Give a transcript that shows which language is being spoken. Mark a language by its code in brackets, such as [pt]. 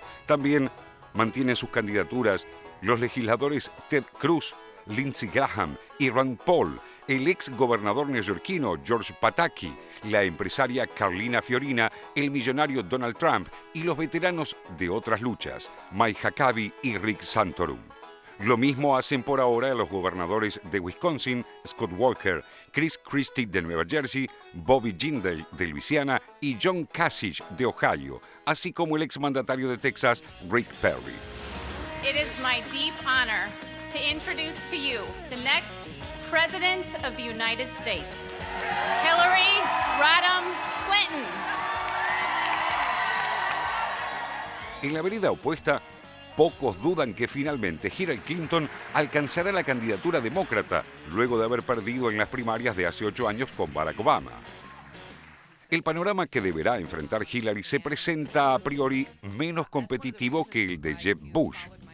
[es] También mantienen sus candidaturas los legisladores Ted Cruz, Lindsey Graham y Rand Paul, el ex gobernador neoyorquino George Pataki, la empresaria Carolina Fiorina, el millonario Donald Trump y los veteranos de otras luchas, Mike Huckabee y Rick Santorum. Lo mismo hacen por ahora los gobernadores de Wisconsin, Scott Walker, Chris Christie de Nueva Jersey, Bobby Jindal de Luisiana y John Kasich de Ohio, así como el exmandatario de Texas, Rick Perry. [en] It is my deep honor to introduce to you the next President of the United States, Hillary Rodham Clinton. [es] En la vereda opuesta, pocos dudan que finalmente Hillary Clinton alcanzará la candidatura demócrata luego de haber perdido en las primarias de hace 8 años con Barack Obama. El panorama que deberá enfrentar Hillary se presenta a priori menos competitivo que el de Jeb Bush.